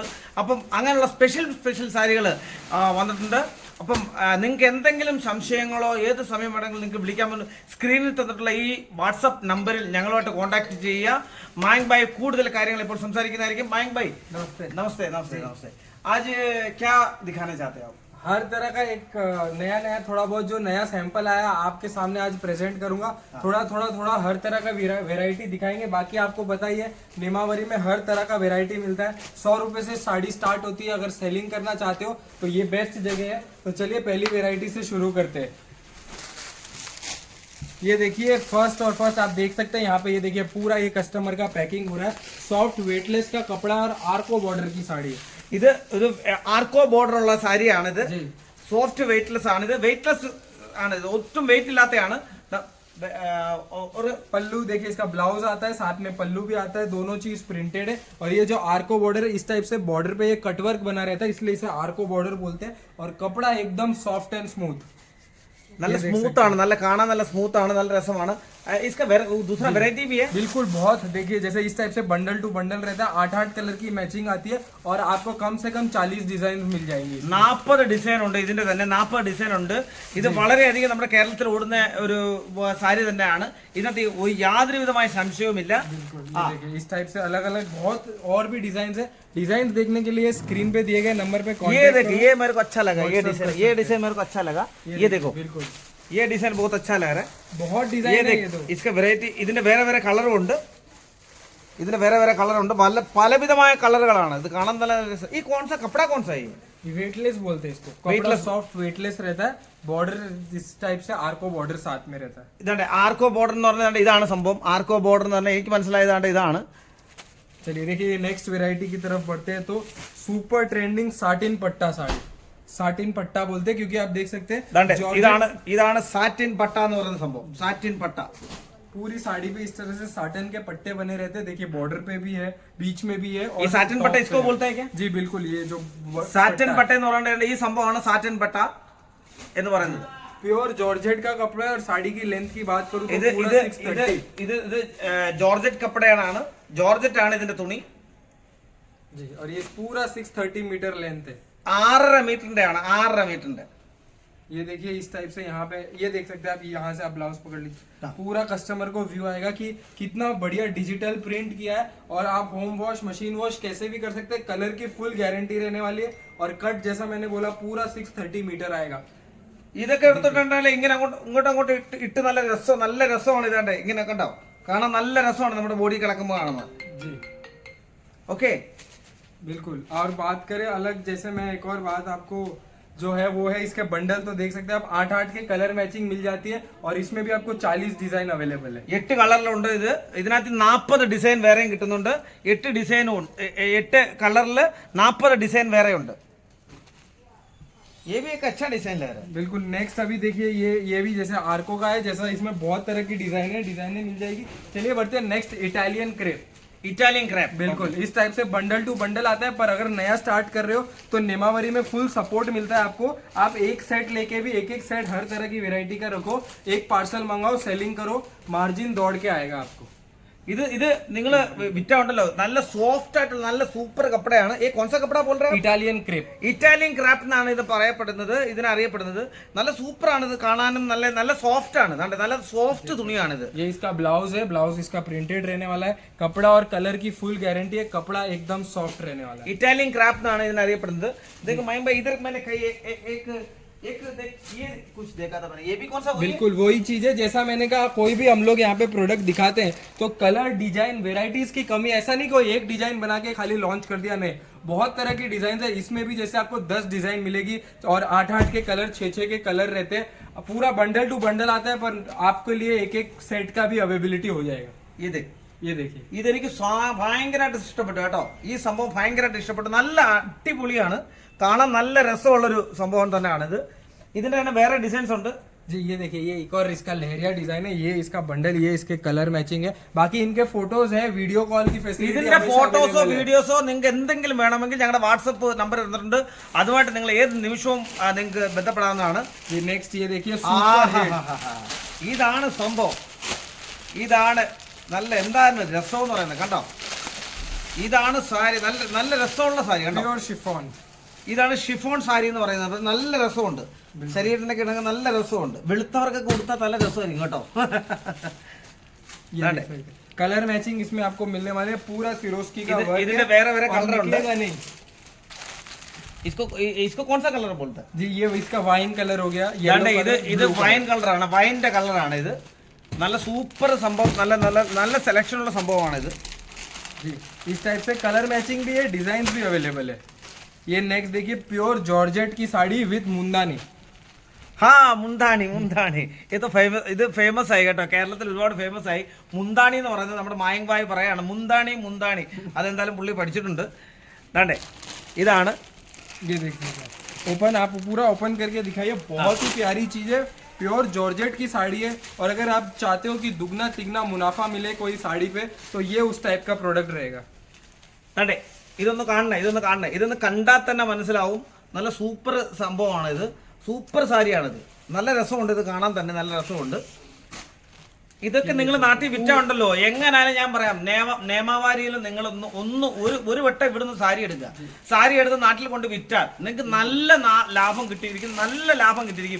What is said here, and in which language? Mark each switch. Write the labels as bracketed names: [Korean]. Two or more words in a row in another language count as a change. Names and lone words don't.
[Malayalam] അപ്പം അങ്ങനെയുള്ള സ്പെഷ്യൽ സാരികൾ വന്നിട്ടുണ്ട്. അപ്പം നിങ്ങൾക്ക് എന്തെങ്കിലും സംശയങ്ങളോ ഏത് സമയം വേണമെങ്കിലും നിങ്ങൾക്ക് വിളിക്കാൻ സ്ക്രീനിൽ തന്നിട്ടുള്ള ഈ വാട്സപ്പ് നമ്പറിൽ ഞങ്ങളുമായിട്ട് കോൺടാക്ട് ചെയ്യുക. മായങ്ക് ഭായ് കൂടുതൽ കാര്യങ്ങൾ ഇപ്പോൾ സംസാരിക്കുന്നതായിരിക്കും. മായങ്ക് ഭായ് നമസ്തേ. നമസ്തേ നമസ്തേ. [Hindi] आज क्या दिखाना चाहते हैं आप? हर तरह का एक नया थोड़ा बहुत जो नया सैंपल आया आपके सामने आज प्रेजेंट करूंगा। थोड़ा हर तरह का वेराइटी दिखाएंगे। बाकी आपको बताइए निमावरी में हर तरह का वेराइटी मिलता है। 100 रुपए से साड़ी स्टार्ट होती है। अगर सेलिंग करना चाहते हो तो ये बेस्ट जगह है। तो चलिए पहली वेराइटी से शुरू करते हैं। ये देखिए फर्स्ट आप देख सकते हैं यहाँ पे, ये देखिए पूरा ये कस्टमर का पैकिंग हो रहा है। [English] soft weightless [Hindi] का कपड़ा और आर्को बॉर्डर की साड़ी। [Malayalam] ഇത് ഒരു ആർക്കോ ബോർഡർ ഉള്ള സാരിയാണിത്. [English] soft weightless [Malayalam] ആണിത്. വെയിറ്റ്ലെസ് ആണിത്, ഒട്ടും വെയിറ്റ് ഇല്ലാത്തതാണ്. [Hindi] और पल्लू देखिए, इसका ब्लाउज आता है, साथ में पल्लू भी आता है, दोनों चीज प्रिंटेड है। और ये जो आर्को बॉर्डर है, इस टाइप से बॉर्डर पे ये कटवर्क बना रहता है, इसलिए इसे आर्को बॉर्डर बोलते हैं। और कपड़ा एकदम [English] soft and smooth, [Malayalam] നല്ല സ്മൂത്ത് ആണ്, നല്ല കാണാൻ നല്ല സ്മൂത്ത് ആണ്, നല്ല രസമാണ്. [Hindi] इसका दूसरा वेराइटी भी है बिल्कुल बहुत। देखिए जैसे इस टाइप से [English] bundle to bundle [Hindi] रहता है, 8 कलर की मैचिंग आती है और आपको कम से कम 40 डिजाइन मिल जाएंगे। [Malayalam] 40 ഡിസൈൻ ഉണ്ട് ഇതിന്റെ തന്നെ, 40 ഡിസൈൻ ഉണ്ട്. ഇത് വളരെയധികം നമ്മുടെ കേരളത്തിൽ ഓടുന്ന ഒരു സാരി തന്നെയാണ്. ഇതിനകത്ത് യാതൊരു വിധമായ സംശയവുമില്ല. [Hindi] इस टाइप से अलग अलग बहुत और भी डिजाइन है। डिजाइन देखने के लिए स्क्रीन पे दिए गए नंबर पे ये देखिए, ये मेरे को अच्छा लगा, ये डिजाइन मेरे को अच्छा लगा. ये देखो, बिल्कुल ये डिजाइन बहुत अच्छा लग रहा है. बहुत डिजाइन है ये तो. इसका वेराइटी [Malayalam] ഇതിന്റെ വേറെ വേറെ കളറും ഉണ്ട്. ഇതിന്റെ വേറെ വേറെ കളറുണ്ട്. പലവിധമായ കളറുകളാണ്. ഇത് കാണാൻ നല്ല രസം. ഈ [Hindi] कौन सा कपड़ा कौन सा है? ये वेटलेस बोलते हैं इसको. कपड़ा [English] soft weightless [Hindi] रहता है. बॉर्डर इस टाइप से आर्को बॉर्डर साथ में रहता है. [Malayalam] ഇതാണ് ആർക്കോ ബോർഡർ എന്ന് പറഞ്ഞാൽ ഇതാണ് സംഭവം. ആർക്കോ ബോർഡർ എന്ന് പറഞ്ഞാൽ എനിക്ക് മനസ്സിലായതാണ് ഇതാണ്. [Hindi] चलिए देखिए नेक्स्ट वेराइटी की तरफ बढ़ते हैं। तो [English] super trending satin [Hindi] पट्टा साड़ी, साटिन पट्टा बोलते हैं क्योंकि आप देख सकते हैं [Malayalam] ഇതാണ് സാറ്റിൻ പട്ട എന്ന് പറയുന്ന സംഭവം. സാറ്റിൻ പട്ട [Hindi] पूरी साड़ी पे इस तरह से साटन के पट्टे बने रहते हैं. देखिए बॉर्डर पे भी है, बीच में भी है. और ये साटिन पट्टा इसको बोलते हैं क्या? जी बिल्कुल, ये जो [Malayalam] സാറ്റിൻ പട്ട എന്ന് പറയുന്നത് ഈ സംഭവമാണ് സാറ്റിൻ പട്ട എന്ന് പറയുന്നത്. [English] pure georgette [Hindi] का कपड़ा है. और साड़ी की लेंथ की बात करूं तो पूरा 630. [Malayalam] ഇത് ജോർജറ്റ് കപ്പടയാണ്, ജോർജറ്റ് ആണ് ഇതിന്റെ തുണി. [Hindi] जी, और ये पूरा 630 मीटर लेंथ है. [Malayalam] 6.5 മീറ്ററിന്റെ ആണ്, 6.5 മീറ്ററിന്റെ. [Hindi] ये देखिए इस टाइप से यहाँ पे ये देख सकते हैं आप. यहाँ से आप ब्लाउज पकड़ लीजिए, पूरा कस्टमर को व्यू आएगा कि कितना बढ़िया डिजिटल प्रिंट किया है. और आप [English] home wash, machine wash [Hindi] कैसे भी कर सकते हैं. कलर की [English] full guarantee [Hindi] रहने वाली है. और कट जैसा मैंने बोला पूरा 630 मीटर आएगा. [Malayalam] ഇതൊക്കെ എടുത്തിട്ടുണ്ടെങ്കിൽ ഇങ്ങനെ അങ്ങോട്ട് ഇട്ട് നല്ല രസമാണ്. ഇതാണ്ട് ഇങ്ങനെ കണ്ടോ, കാണാൻ നല്ല രസമാണ് നമ്മുടെ ബോഡി കിടക്കുമ്പോൾ കാണുന്നത്. [Hindi] जी ओके, बिल्कुल. और बात करें अलग, जैसे मैं एक और बात आपको जो है वो है इसके बंडल. तो देख सकते हैं आप 8 के [English] colour matching [Hindi] मिल जाती है. और इसमें भी आपको 40 डिजाइन अवेलेबल है. [Malayalam] 8 കളറിലുണ്ട് ഇത്. ഇതിനകത്ത് 40 ഡിസൈൻ വേറെയും കിട്ടുന്നുണ്ട്. 8 ഡിസൈനും 8 കളറിൽ 40 ഡിസൈൻ വേറെ ഉണ്ട്. [Hindi] ये भी एक अच्छा डिजाइन लग रहा है. बिल्कुल. नेक्स्ट अभी देखिए ये भी जैसे आर्को का है, जैसा इसमें बहुत तरह की डिजाइनें मिल जाएगी. चलिए बढ़ते हैं नेक्स्ट. [English] Italian crepe, Italian crepe. [Hindi] बिल्कुल इस टाइप से [English] bundle to bundle [Hindi] आता है. पर अगर नया स्टार्ट कर रहे हो तो निमावरी में [English] full support [Hindi] मिलता है आपको. आप एक सेट लेके भी एक सेट हर तरह की वेराइटी का रखो. एक पार्सल मंगाओ, सेलिंग करो, मार्जिन दौड़ के आएगा आपको. [Malayalam] ഇത് നിങ്ങൾ വിറ്റുണ്ടല്ലോ, നല്ല സോഫ്റ്റ് ആയിട്ടുള്ള നല്ല സൂപ്പർ കപ്പടയാണ്. ഈ കോൺസ കപ്പട പോലെ [English] Italian crepe, [Malayalam] ഇറ്റാലിയൻ ക്രാപ്പ് എന്നാണ് ഇത് പറയപ്പെടുന്നത്, ഇതിനറിയപ്പെടുന്നത്. നല്ല സൂപ്പർ ആണ് ഇത് കാണാനും, നല്ല സോഫ്റ്റ് ആണ്. നല്ല സോഫ്റ്റ് തുണിയാണിത്. [Hindi] ये इसका ब्लाउज है. ब्लाउज इसका प्रिंटेड रहने वाला है. कपड़ा और कलर की [English] full guarantee [Hindi] है. कपड़ा एकदम सॉफ्ट रहने वाला है. [Malayalam] ഇറ്റാലിയൻ ക്രാപ്പ് എന്നാണ് ഇതിനറിയപ്പെടുന്നത്. [Hindi] देखो मैं इधर मैंने कई एक एक देख ये कुछ देखा था मैंने, ये भी कौन सा वही है? बिल्कुल वही चीज है जैसा मैंने कहा, कोई भी हम लोग यहाँ पे प्रोडक्ट दिखाते हैं तो कलर डिजाइन वेराइटीज की कमी, ऐसा नहीं कोई एक डिजाइन बना के खाली लॉन्च कर दिया, नहीं बहुत तरह की डिजाइन है इसमें भी। जैसे आपको 10 डिजाइन मिलेगी और 8-8 के कलर 6-6 के कलर रहते हैं, पूरा [English] bundle to bundle [Hindi] आता है, पर आपके लिए एक एक सेट का भी अवेलेबिलिटी हो जाएगा। ये देख, ये देखिए, [Malayalam] ഇതെനിക്ക് ഭയങ്കരമായിട്ട് ഇഷ്ടപ്പെട്ടു കേട്ടോ. ഈ സംഭവം ഭയങ്കരമായിട്ട് ഇഷ്ടപ്പെട്ടു. നല്ല അടിപൊളിയാണ്, കാണാൻ നല്ല രസമുള്ളൊരു സംഭവം തന്നെയാണിത്. ഇതിന്റെ തന്നെ വേറെ ഡിസൈൻസ് ഉണ്ട്. [Hindi] जी ये देखिए, ये एक और इसका लहरिया डिजाइन है, ये इसका बंडल, ये इसके [English] colour matching [Hindi] है। बाकी इनके फोटोज है, [English] video call [Hindi] की फैसिलिटी [Malayalam] ഇതിന്റെ ഫോട്ടോസോ വീഡിയോസോ നിങ്ങൾക്ക് എന്തെങ്കിലും വേണമെങ്കിൽ ഞങ്ങളുടെ വാട്സപ്പ് നമ്പർ തന്നിട്ടുണ്ട്, അതുമായിട്ട് നിങ്ങൾ ഏത് നിമിഷവും നിങ്ങൾക്ക് ബന്ധപ്പെടാവുന്നതാണ്. [Hindi] नेक्स्ट ये देखिए, [Malayalam] ഇതാണ് സംഭവം. ഇതാണ് നല്ല എന്താണ് രസം എന്ന് പറയുന്നത് കണ്ടോ. ഇതാണ് സാരി, നല്ല നല്ല രസമുള്ള സാരി കണ്ടോ. [English] pure chiffon, [Malayalam] ഇതാണ് ഷിഫോൺ സാരി എന്ന് പറയുന്നത്. അപ്പൊ നല്ല രസമുണ്ട്, ശരീരത്തിനൊക്കെ ഇണങ്ങുന്ന നല്ല രസമുണ്ട്. വെളുത്തവർക്കൊക്കെ കൊടുത്താൽ നല്ല രസമായിരിക്കും കേട്ടോ. [English] colour matching [Hindi] इसमें आपको मिलने वाले हैं, पूरा सिरोस्की का वर्क [Malayalam] ഇതിന്റെ [Hindi] है, [Malayalam] വേറെ വേറെ [Hindi] और [Malayalam] കളർ ഉണ്ട്. [Hindi] निकलेगा नहीं। इसको इसको कौन सा कलर बोलते हैं? जी ये इसका [English] wine colour [Hindi] हो गया, [Malayalam] ഇതാണ്ട് [Hindi] येलो [Malayalam] ഇത് ഇത് വൈൻ കളറാണ്, വൈൻ്റെ കളറാണ് ഇത്. നല്ല സൂപ്പർ സംഭവം, നല്ല നല്ല നല്ല സെലക്ഷൻ ഉള്ള സംഭവമാണ് ഇത്. [Hindi] जी इस टाइप से [English] colour matching [Hindi] भी है, डिजाइन भी अवेलेबल है। ये नेक्स्ट देखिए, [English] pure georgette [Hindi] की साड़ी विद मुंदानी। [Malayalam] ഹാ മുന്താണി, മുന്താണി ഇത് ഇത് ഫേമസ് ആയി കേട്ടോ, കേരളത്തിൽ ഒരുപാട് ഫേമസ് ആയി. മുന്താണി എന്ന് പറയുന്നത് നമ്മുടെ മായങ് ഭായ് പറയാണ്, മുന്താണി മുന്താണി, അതെന്തായാലും പുള്ളി പഠിച്ചിട്ടുണ്ട്. ദാണ്ടേ ഇതാണ്. [Hindi] ये देखिए ओपन, आप पूरा ओपन करके दिखाइए, बहुत ही प्यारी चीज है, [English] pure georgette [Hindi] की साड़ी है। और अगर आप चाहते हो कि दुगना तिगना मुनाफा मिले कोई साड़ी पे, तो ये उस टाइप का प्रोडक्ट रहेगा। [Malayalam] ദാണ്ടേ ഇതൊന്ന് കാണണേ, ഇതൊന്ന് കാണണേ, ഇതൊന്ന് കണ്ടാൽ തന്നെ മനസ്സിലാവും നല്ല സൂപ്പർ സംഭവമാണ് ഇത്. സൂപ്പർ സാരിയാണിത്, നല്ല രസമുണ്ട്, ഇത് കാണാൻ തന്നെ നല്ല രസമുണ്ട്. ഇതൊക്കെ നിങ്ങൾ നാട്ടിൽ വിറ്റുണ്ടല്ലോ, എങ്ങനായാലും ഞാൻ പറയാം, നേമാവാരിയിൽ നിങ്ങൾ ഒരു വട്ടം ഇവിടുന്ന് സാരി എടുക്കുക, സാരി എടുത്ത് നാട്ടിൽ കൊണ്ട് വിറ്റാൽ നിങ്ങൾക്ക് നല്ല ലാഭം കിട്ടിയിരിക്കും, നല്ല ലാഭം കിട്ടിയിരിക്കും.